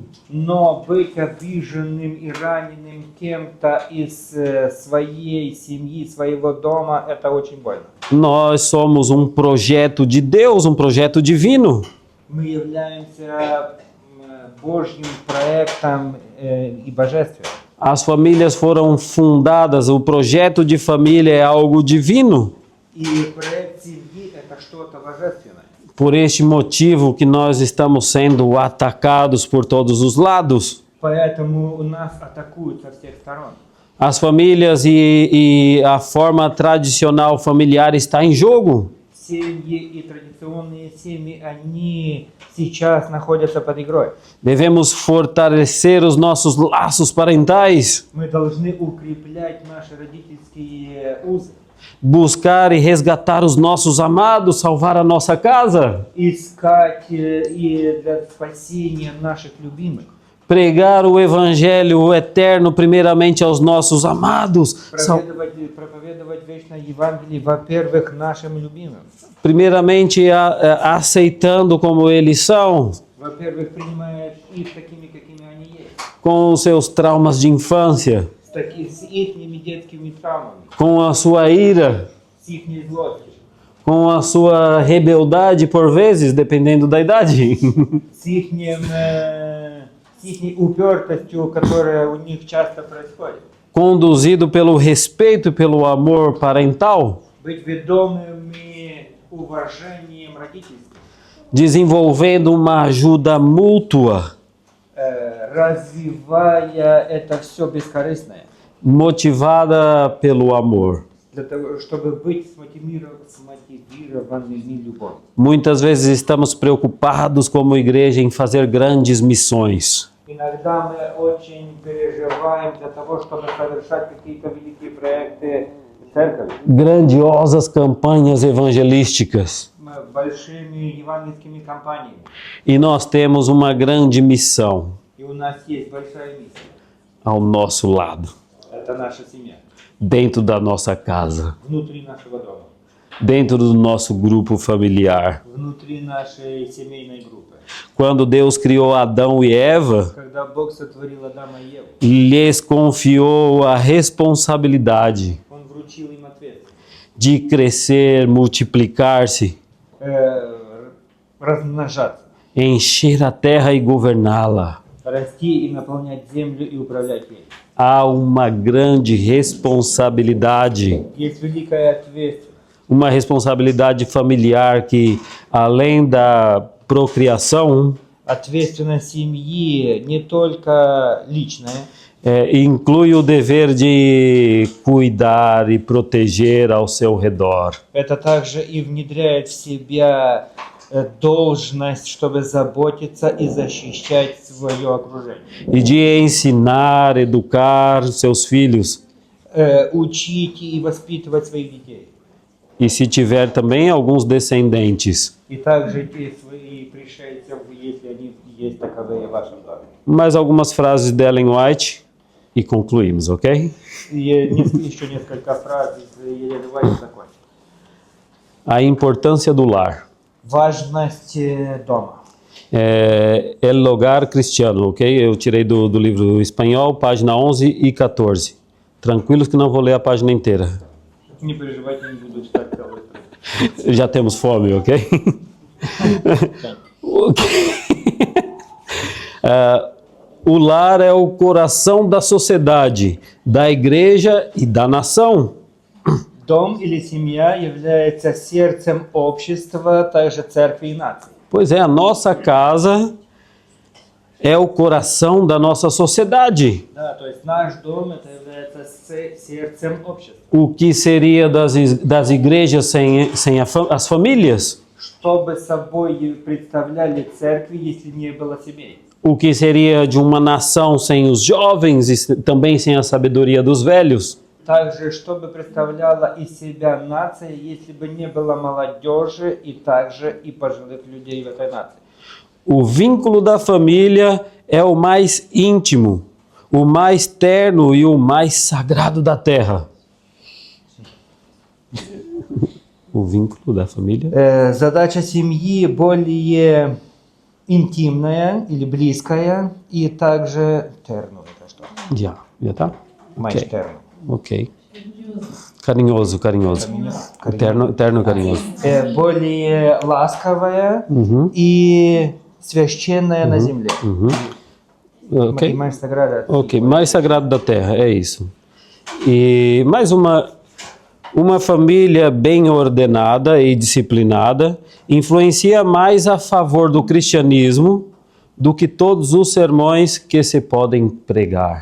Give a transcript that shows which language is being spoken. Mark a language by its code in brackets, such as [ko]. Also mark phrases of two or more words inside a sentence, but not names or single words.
[ru] Но быть обиженным и раненым кем-то из своей семьи, своего дома, это очень больно. [pt] Nós somos um projeto de Deus, um projeto divino. [ru] Мы являемся Божьим проектом и божественным. [pt] As famílias foram fundadas, o projeto de família é algo divino. [ru] И проект семьи это что-то божественное. [pt] Por este motivo que nós estamos sendo atacados por todos os lados. [ru] Поэтому нас атакуют со всех сторон. [pt] As famílias e a forma tradicional familiar está em jogo. [ru] Семьи и традиционные семьи, они сейчас находятся под игрой. [pt] Devemos fortalecer os nossos laços parentais, [ru] Мы должны укреплять наши родительские узы. [pt] buscar e resgatar os nossos amados, salvar a nossa casa, [ru] Искать и для спасения наших любимых. [pt] pregar o evangelho eterno primeiramente aos nossos amados, [ru] Проповедовать вечное Евангелие, во-первых, нашим любимым. [pt] primeiramente aceitando como eles são, [ru] Во-первых, принимая их такими, какими они есть. [pt] com os seus traumas de infância, [ru] С ихними детскими травмами, [pt] com a sua ira, [ru] с ихней злостью, [pt] com a sua rebeldia por vezes, dependendo da idade. [ru] с ихней упертостью, которая у них часто происходит. [pt] Conduzido pelo respeito e pelo amor parental, [ru] Быть ведомыми уважением родительским, [pt] desenvolvendo uma ajuda mútua, [ru] развивая это все бескорыстное, [pt] motivada pelo amor. [ru] для того, чтобы быть смотивированными любовью. [pt] Muitas vezes estamos preocupados como igreja em fazer grandes missões. [ru] Иногда мы очень переживаем для того, чтобы совершать какие-то великие проекты в церкви, [pt] Grandiosas campanhas evangelísticas. [ru] большими евангельскими кампаниями. [pt] E nós temos uma grande missão [ru] И у нас есть большая миссия. [pt] ao nosso lado, [ru] Это наша семья, [pt] dentro da nossa casa, [ru] внутри нашего дома, [pt] dentro do nosso grupo familiar. [ru] внутри нашей семейной группы. [pt] Quando Deus criou Adão e Eva, [ru] Когда Бог сотворил Адама и Еву, [pt] lhes confiou a responsabilidade [ru] Он вручил им ответственность [pt] de crescer, multiplicar-se, [ru] размножаться, [pt] encher a terra e governá-la. [ru] расти и наполнять землю и управлять ей. [pt] Há uma grande responsabilidade, [ru] Есть великая ответственность. [pt] uma responsabilidade familiar que, além da procriação, [ru] Ответственность семьи не только личная, [pt] inclui o dever de cuidar e proteger ao seu redor. [ru] это также и внедряет в себя должность, чтобы заботиться и защищать свое окружение. [pt] E de ensinar, educar seus filhos. [ru] Учить и воспитывать своих детей. [pt] E se tiver também alguns descendentes. [ru] И также те свои пришельцев, если они есть таковые в вашем доме. [pt] Mais algumas frases de Ellen White e concluímos, ok? [ru] И еще несколько фраз из Елены Ваги закончим. [pt] A importância do lar. [ru] Важность дома. [pt] El Hogar Cristiano, ok? Eu tirei do livro espanhol, página 11 e 14. Tranquilos que não vou ler a página inteira. [ru] Не переживайте, не буду читать целую страницу. [pt] Já temos fome, ok? O lar é o coração da sociedade, da igreja e da nação. [ru] Дом или семья является сердцем общества, также церкви и нации. [pt] Pois é, a nossa casa é o coração da nossa sociedade. [ru] Да, то есть наш дом это является сердцем общества. [pt] O que seria das igrejas sem as famílias? [ru] Что бы собой представляли церкви, если не было семей? [pt] O que seria de uma nação sem os jovens e também sem a sabedoria dos velhos? [ru] Также, что бы представляла из себя нация, если бы не было молодежи и также и пожилых людей в этой нации? [pt] O vínculo da família é o mais íntimo, o mais terno e o mais sagrado da terra. O vínculo da família. [ru] Задача семьи более интимная или близкая и также терну. Это что? [pt] Já tá? Mais Ok. terno. Ok. Carinhoso. Terno carinhoso. [ru] Более ласковая и священная на земле. Ok. И [pt] mais sagrada. Ok, mais sagrado da terra, é isso. E mais uma família bem ordenada e disciplinada influencia mais a favor do cristianismo do que todos os sermões que se podem pregar.